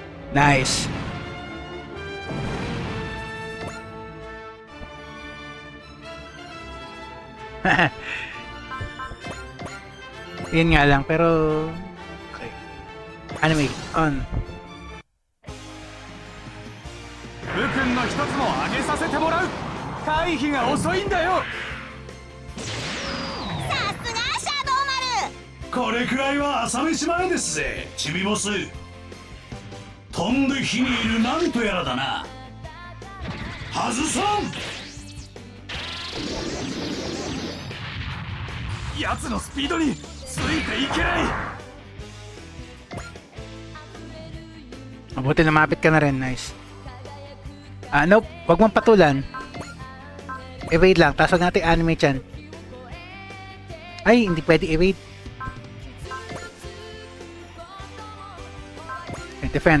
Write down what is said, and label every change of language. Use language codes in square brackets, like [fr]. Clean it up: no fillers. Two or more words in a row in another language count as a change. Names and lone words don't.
[tl] Nice. Yun nga lang, pero... [en] Okay. Anime, on. [ja] 武君の一つも上げさせてもらう。回避が遅いんだよ。さすがシャドウマル。これくらいは朝飯前ですぜ、チビボス。飛んで火にいるなんとやらだな。外さん。奴のスピードについていけない。 [tl] Mabuti lumapit ka na rin, nice. Nope, wag mong patulan. Evade lang, tapos wag natin anime chan. Ay, hindi pwede evade. Okay, defend.